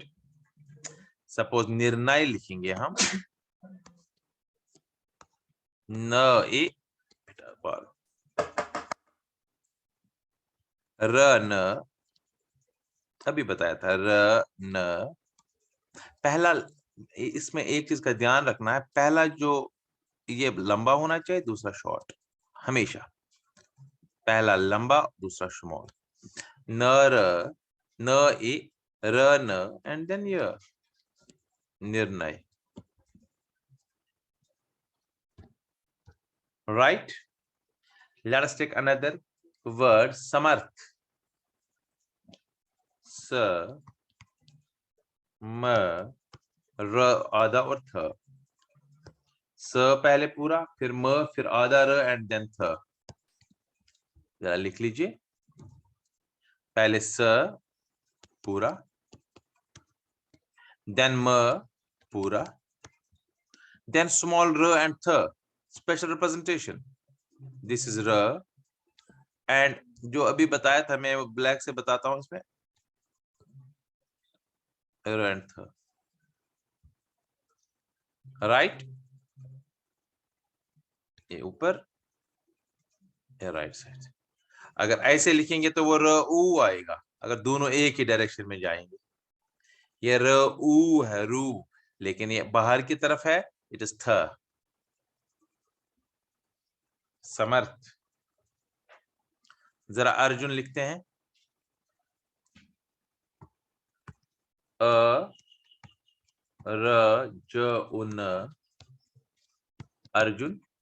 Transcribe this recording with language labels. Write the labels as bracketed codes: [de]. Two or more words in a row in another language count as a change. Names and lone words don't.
[hi] सपोज निर्णय लिखेंगे हम, न ए र न, अभी बताया था र न। पहला, इसमें एक चीज का ध्यान रखना है, पहला जो ये लंबा होना चाहिए, दूसरा शॉर्ट, हमेशा पहला लंबा दूसरा स्मॉल। न र न ए र न [en] and then [hi] य, निर्णय, right। [en] let us take another word, [hi] samarth, s म र आधा और थ, स पहले पूरा, फिर म, फिर आधा र [en] and then [hi] थ। जरा लिख लीजिए, पहले स पूरा, देन म पूरा, देन स्मॉल र एंड थ, [en] special representation, this is [hi] र। एंड जो अभी बताया था मैं, ब्लैक से बताता हूं, इसमें र एंड थ, राइट, ये ऊपर, ये राइट साइड। अगर ऐसे लिखेंगे तो वो र ऊ आएगा, अगर दोनों एक ही डायरेक्शन में जाएंगे। ये र ऊ है, रू, लेकिन ये बाहर की तरफ है, [en] it is [hi] थ। समर्थ। जरा अर्जुन लिखते हैं, अ र ज उन, अर्जुन।